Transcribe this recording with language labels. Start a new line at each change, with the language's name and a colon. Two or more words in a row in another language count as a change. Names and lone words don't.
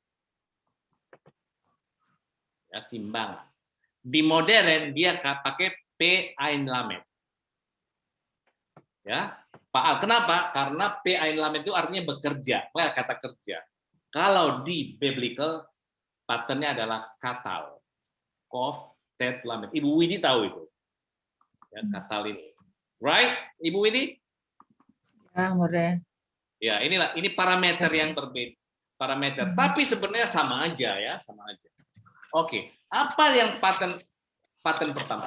Indonesian: Ya, timbangan. Di modern dia pakai
Hebrew: P ain lamed.
Indonesian: Ya, Paal. Kenapa? Karena
Hebrew: P ain lamed
Indonesian: itu artinya bekerja, kata kerja. Kalau di biblical patternnya adalah katal.
Hebrew: Kof, tet, lamed.
Indonesian: Ibu Widi tahu itu. Ya, katal ini.
English: Right, Ibu Widi?
Indonesian: Ya, more. Ya, ini parameter yang berbeda. Parameter. Tapi sebenarnya sama aja ya, sama aja. Oke, apa yang pattern pertama?